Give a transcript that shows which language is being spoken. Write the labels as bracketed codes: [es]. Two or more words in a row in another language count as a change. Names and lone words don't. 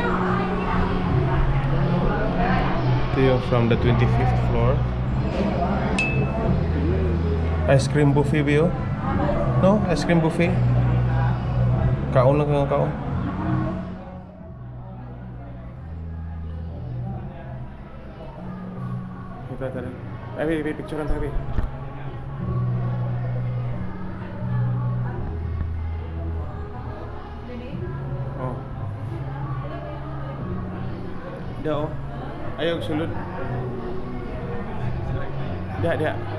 [en] Theo from the 25th floor. Ice cream buffet view. No, ice cream buffet. [ceb] Kaon lang kang kaon. [tl] Ito. Ay, picturean tayo. Oh. [ceb] Dia. Ayo sulud. Dia.